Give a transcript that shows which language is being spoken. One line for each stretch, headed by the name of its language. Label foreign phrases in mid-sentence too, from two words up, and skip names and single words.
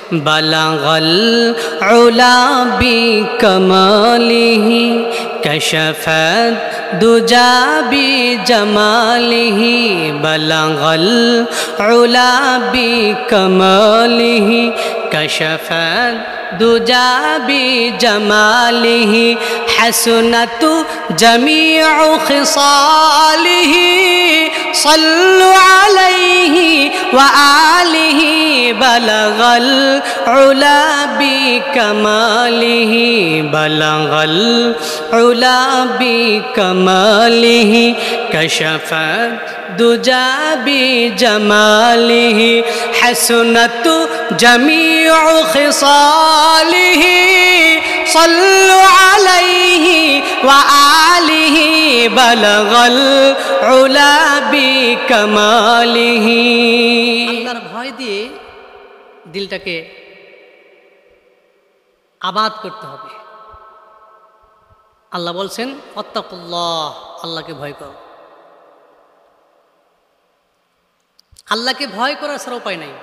Arabic: بلغ العلى بكماله كشف الدجى بجماله بلغ العلى بكماله كشف الدجى بجماله حسنت جميع خصاله صلوا عليه وآله بلغ العلى بكماله بلغ العلى بكماله كشف الدجى بجماله حسنت جميع خصاله صلوا عليه وآله بلغ العلى بكماله.
Bangla: আল্লাহর ভয় দিয়ে দিলটাকে আবাদ করতে হবে। আল্লাহ বলছেন ওয়াত্তাকুল্লাহ, আল্লাহকে ভয় করো। আল্লাহকে ভয় করার ছাড়া উপায় নাই।